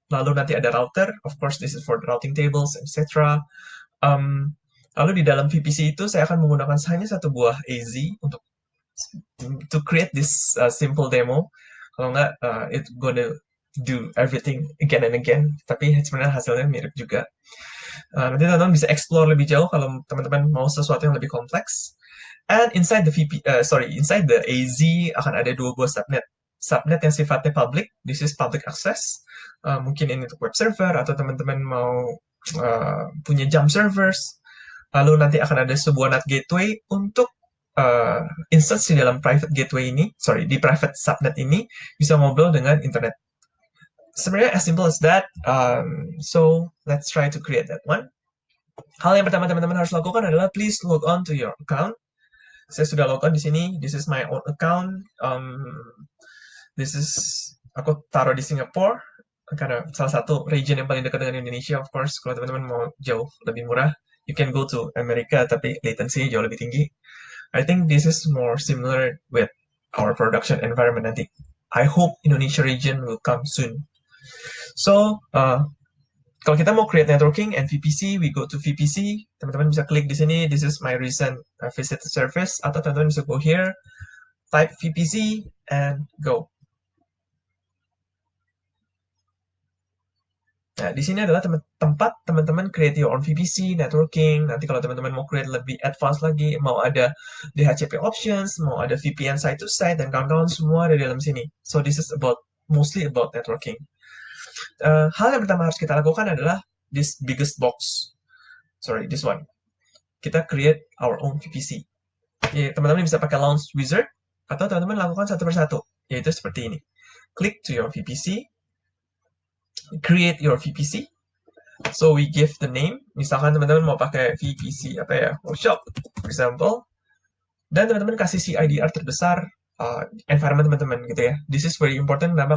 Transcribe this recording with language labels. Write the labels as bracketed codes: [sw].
[id] Lalu nanti ada [en] router, of course this is for the routing tables, etc. [id] Lalu di dalam VPC itu saya akan menggunakan hanya satu buah AZ untuk [en] to create this simple demo. [id] Kalau nggak, [en] it's gonna do everything again and again. [id] Tapi sebenarnya hasilnya mirip juga. Nanti teman-teman bisa explore lebih jauh kalau teman-teman mau sesuatu yang lebih kompleks. [en] And inside the inside the AZ [id] akan ada dua buah subnet. Subnet yang sifatnya public, [en] this is public access. [id] Mungkin ini untuk web server atau teman-teman mau punya jump servers. Lalu nanti akan ada sebuah NAT gateway untuk instance di dalam private gateway ini, di private subnet ini bisa ngobrol dengan internet. [en] Sebenarnya as simple as that. So let's try to create that one. [id] Hal yang pertama teman-teman harus lakukan adalah [en] please log on to your account. [id] Saya sudah log on di sini. [en] This is my own account. This is [id] aku taruh di Singapore karena salah satu region yang paling dekat dengan Indonesia. [en] Of course, [id] kalau teman-teman mau jauh lebih murah, [en] you can go to [id] Amerika, tapi latency jauh lebih tinggi. [en] I think this is more similar with our production environment nanti. I hope Indonesia region will come soon. So, [id] kalau kita mau [en] create networking and VPC, we go to VPC. [id] Teman-teman bisa klik di sini. [en] This is my recent visit service. [id] Atau teman-teman bisa [en] go here, type VPC, and go. [id] Nah, di sini adalah tempat teman-teman [en] create your own VPC, [id] networking. Nanti kalau teman-teman mau create lebih advance lagi, mau ada DHCP options, mau ada VPN site-to-site, dan kawan-kawan semua ada di dalam sini. [en] So, this is mostly about networking. [id] Hal yang pertama harus kita lakukan adalah [en] this biggest box. This one. [id] Kita [en] create our own VPC. [id] Teman-teman bisa pakai launch wizard, atau teman-teman lakukan satu persatu, yaitu seperti ini. [en] Click to your VPC, create your VPC. So we give the name. [id] Misalkan teman-teman mau pakai [en] VPC workshop, for example. [id] Dan teman-teman kasih CIDR terbesar environment teman-teman gitu ya. [en] This is very important. [id] Kenapa?